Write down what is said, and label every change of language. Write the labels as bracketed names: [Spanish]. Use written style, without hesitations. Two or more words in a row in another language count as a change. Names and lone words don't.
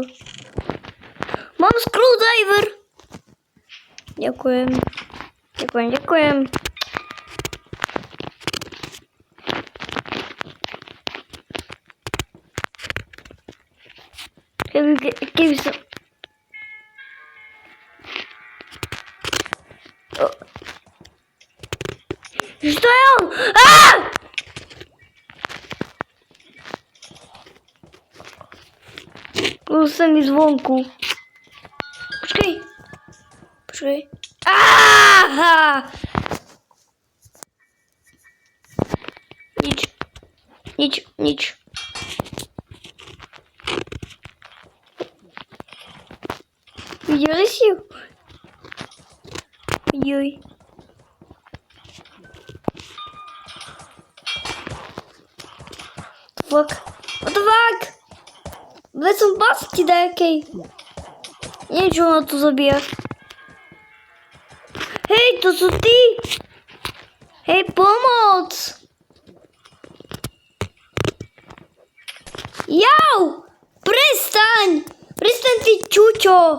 [Slovak] Mám screwdriver. Ďakujem. Keby som... [Russian] Что я? [Ukrainian] Самі звонку. Почекай. Ага! Ніч. [Russian] Виделись? Ой. [English] What the fuck? [Slovak] Ve som pasti nejakej. Niečo ma tu zabíja. Hej, to sú ty! Hej, pomoc! Jau! Prestaň! Prestaň ty, čučo!